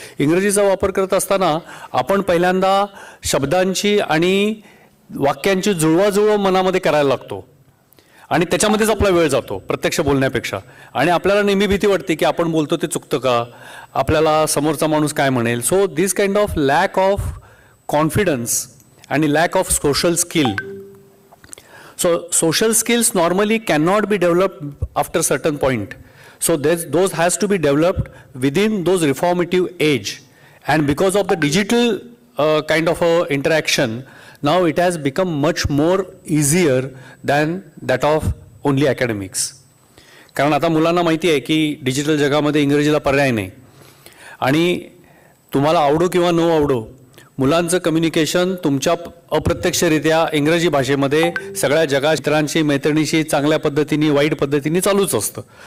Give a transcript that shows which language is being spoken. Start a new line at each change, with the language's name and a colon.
Marathi: इंग्रजीचा वापर करत असताना आपण पहिल्यांदा शब्दांची आणि वाक्यांची जुळवाजुळव मनामध्ये करायला लागतो आणि त्याच्यामध्येच आपला वेळ जातो प्रत्यक्ष बोलण्यापेक्षा. आणि आपल्याला नेहमी भीती वाटते की आपण बोलतो ते चुकतं का, आपल्याला समोरचा माणूस काय म्हणेल.
English: So this kind of lack of confidence आणि lack of social skill. So social skills normally cannot be developed after certain point. So those has to be developed within those reformative age. And because of the digital kind of interaction, now it has become much more easier than that of only academics.
Marathi: कारण आता मुलांना माहिती आहे की digital जगामध्ये इंग्रजीला पर्याय नाही. आणि तुम्हाला आवडो किंवा न आवडो, मुलांचं कम्युनिकेशन तुमच्या अप्रत्यक्षरित्या इंग्रजी भाषेमध्ये सगळ्या जगा मित्रांशी, मैत्रिणीशी चांगल्या पद्धतीने, वाईट पद्धतीने चालूच असतं.